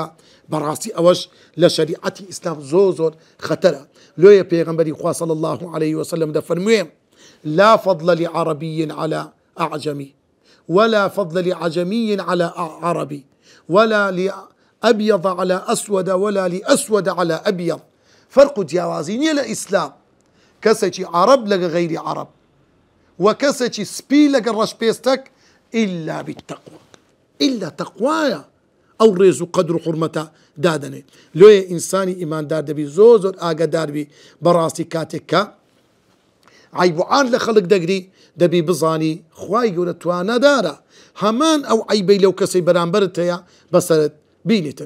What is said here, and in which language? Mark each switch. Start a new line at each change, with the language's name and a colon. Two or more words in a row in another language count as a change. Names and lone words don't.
Central Kurdish: بەڕاستی ئەوەش لە شەریعەتی ئیسلام زۆر خەتەرە. لۆیە پێغەمبەری خوا
Arabic: صلی الله عليه وسلم
Central Kurdish: دەفەرمووێ
Arabic: لا فضل لعربي على أعجمي ولا فضل لعجمي على عربي ولا لأبيض على أسود ولا لأسود على أبيض.
Central Kurdish: فرق جیاوازی لە ئیسلام کەسێکی عرب لەگە غەیری عرب و کەسێکی سپی لەگە ڕەشپێستەک
Arabic: إلا بالتقوى،
Central Kurdish: إلا تەقوایە ئەو ڕێز و قەدر و حورمەتە دادەنێ. لۆیە ئینسانی ئیماندار دەبی زۆر ئاگاداربی بەڕاستی کاتێک کە عیب و عار لە خەڵک دەگری دەبی بزانی خوای گەورە توانەدارە هەمان ئەو عیبەی لەو کەسەی بەرامبەرت هەیە بەسەرت بینیتن.